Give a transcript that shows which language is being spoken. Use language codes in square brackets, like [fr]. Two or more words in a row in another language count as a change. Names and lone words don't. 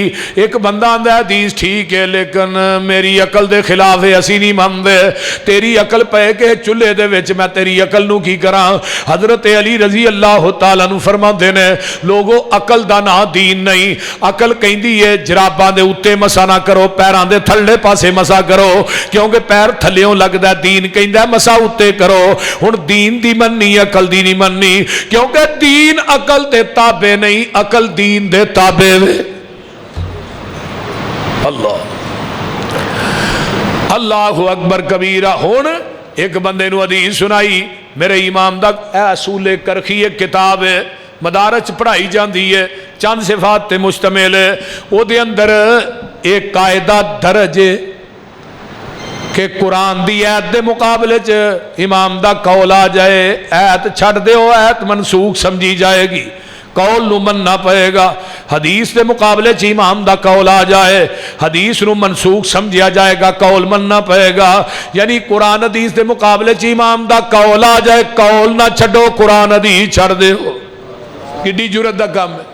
[pa] ایک بندہ آندا ہے حدیث ٹھیک ہے لیکن میری عقل دے خلاف ہے، اسی نہیں مانتے، تیری عقل پے کہ چولہے دے وچ میں تیری عقل نو کی کراں۔ حضرت علی [ar] رضی اللہ تعالیٰ عنہ [pa] فرماندے نے، لوگو عقل دا نا دین نہیں، عقل کہندی ہے جراباں دے اوتے مسا نہ کرو، پیراں دے تھلے پاسے مسا کرو، کیونکہ پیر تھلیوں لگدا، دین کہندا مسا اوتے کرو۔ ہن دین دی مننی، عقل دی نہیں مننی، کیونکہ دین عقل دے تابع نہیں، عقل دین دے تابع ہے۔ [ar] اللہ اکبر کبیرہ۔ [pa] ہن ایک بندے نو حدیث سنائی، میرے امام دا اے اصول کرخی ایک کتاب ہے، مدارج پڑھائی جاندی ہے، چند صفات تے مشتمل ہے، او دے اندر ایک قاعدہ درج ہے کہ قرآن دی ایت دے مقابلے چ امام دا قول آ جائے، ایت چھڑ دے ہو، ایت منسوخ سمجھی جائے گی، قول نو مننا پئے گا۔ حدیث دے مقابلے چ امام دا قول آ جائے، حدیث نو منسوخ سمجھیا جائے گا، قول مننا پئے گا۔ یعنی قرآن حدیث دے مقابلے چ امام دا قول آ جائے، قول نہ چھڈو، قرآن حدیث چھڑ دے ہو، کڈی جرت دا کام ہے۔